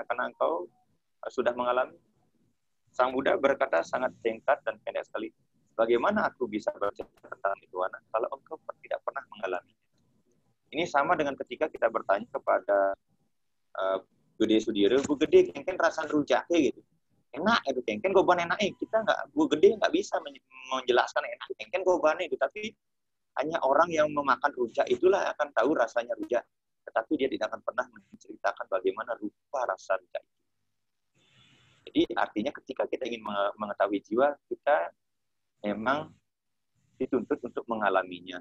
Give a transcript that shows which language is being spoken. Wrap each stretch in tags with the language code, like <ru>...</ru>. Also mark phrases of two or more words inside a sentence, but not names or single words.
<id>Karena engkau sudah mengalami. Sang Buddha berkata sangat singkat dan pendek sekali, bagaimana aku bisa bercerita tentang nirwana kalau engkau tidak pernah mengalami? Ini sama dengan ketika kita bertanya kepada Gede Sudiro, Bu Gede,</id> <ban>kengken rasa rujaknya</ban> <id>gitu. Enak itu</id> <ban>kengken goban</ban> <id>enak, kita nggak, Bu Gede nggak bisa menjelaskan enak</id> <ban>kengken goban</ban> <id>itu, tapi hanya orang yang memakan rujak itulah akan tahu rasanya rujak, tetapi dia tidak akan pernah menceritakan bagaimana rupa rasa rujak itu. Jadi artinya ketika kita ingin mengetahui jiwa, kita memang dituntut untuk mengalaminya.</id>